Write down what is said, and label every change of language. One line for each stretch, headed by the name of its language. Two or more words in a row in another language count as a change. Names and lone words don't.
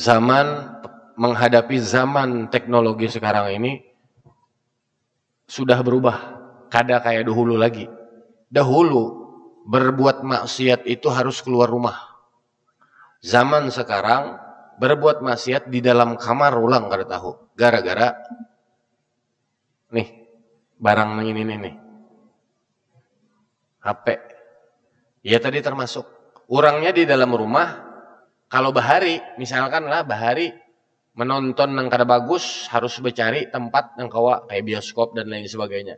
Banjar: Zaman menghadapi zaman teknologi sekarang ini sudah berubah, kada kayak dahulu lagi.
Indonesian: Dahulu berbuat maksiat itu harus keluar rumah.
Banjar: Zaman sekarang berbuat maksiat di dalam kamar ulang kada tahu.
Indonesian: Gara-gara nih barang ini nih. HP. Ya tadi termasuk orangnya di dalam rumah.
Banjar: Kalau bahari, misalkan lah bahari menonton yang kada bagus, harus mencari tempat yang kayak bioskop dan lain sebagainya.